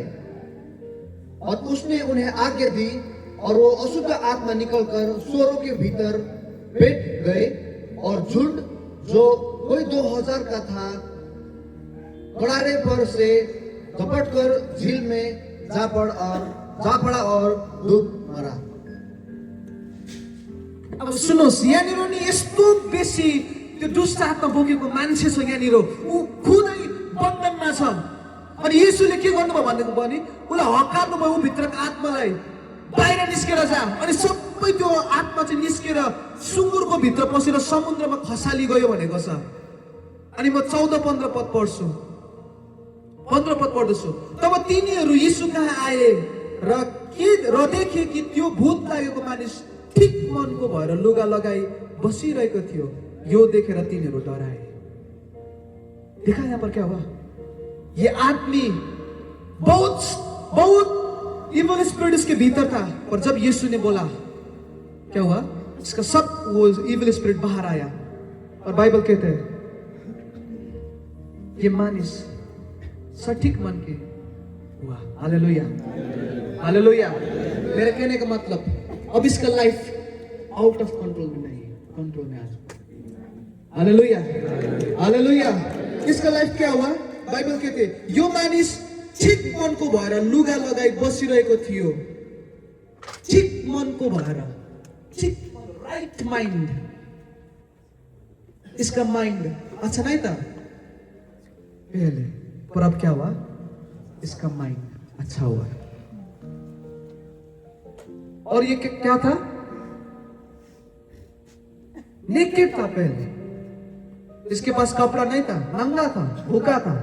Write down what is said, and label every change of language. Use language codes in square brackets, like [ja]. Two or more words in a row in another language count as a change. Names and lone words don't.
[hi] और उसने उन्हें आज्ञा दी और वो अशुद्ध आत्मा निकलकर स्वरों के भीतर बैठ गए। और झुंड जो कोई 2000 का था, किनारे पर से झपट कर झील में जा पड़ा और डूब मरा। [ne] अब सुन्नुहोस्, यहाँनिर नि यस्तो बेसी त्यो दुष्ट आत्मा बोकेको मान्छे छ यहाँनिर, ऊ खुदै बन्धनमा छ। अनि येशूले के गर्नुभयो भनेको भने उसलाई हकार्नुभयो, ऊ भित्रको आत्मालाई बाहिर निस्केर जा। अनि सबै त्यो आत्मा चाहिँ निस्केर सुँगुरको भित्र पसेर समुद्रमा खसाली गयो भनेको छ। अनि म 14-15 पद पढ्छु, 15 पद पढ्दछु। तब तिनीहरू यीशु कहाँ आए र देखे कि त्यो भूत लागेको मानिस ठीक मनको भएर लुगा लगाई बसिरहेको थियो। यो देखेर तिनीहरू डराए। [hi] देखा यहाँ पर क्या हुआ? ये आदमी बहुत [en] evil spirit [hi] इसके भीतर था, और जब यीशु ने बोला क्या हुआ? इसका सब वो [en] evil spirit [hi] बाहर आया। और बाइबल कहते हैं ये मानिस सटीक मन के हुआ। हालेलुया, हालेलुया। मेरे कहने का मतलब, अब इसका लाइफ [en] out of control [hi] में नहीं, कंट्रोल में आ चुका। हालेलुया, हालेलुया। इसका लाइफ क्या हुआ? [ne] बाइबल कहते यो मानिस ठिक मनको भएर लुगा लगाई बसिरहेको थियो। ठिक मनको भएर, ठिक [en] right mind. [hi] इसका माइंड अच्छा नहीं था पहले, पर अब क्या हुआ? इसका माइंड अच्छा हुआ। और ये क्या था? नेकेड था पहले, इसके पास कपड़ा नहीं था, नंगा था, भूखा था।